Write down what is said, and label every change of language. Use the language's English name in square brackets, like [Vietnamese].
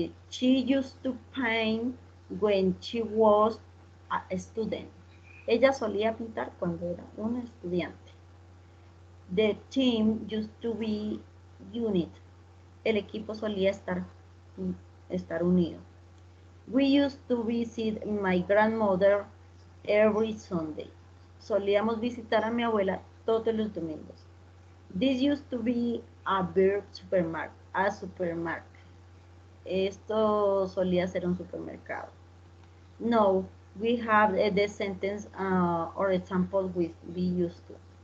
[English] She used to paint when she was a student. [Spanish] Ella solía pintar cuando era una estudiante. [English] The team used to be unit. [Spanish] El equipo solía estar unido. [English] We used to visit my grandmother every Sunday. [Spanish] Solíamos visitar a mi abuela todos los domingos. [English] This used to be a big supermarket. A supermarket. [Spanish] Esto solía ser un supermercado. [English] No, we have the sentence or example with be used to.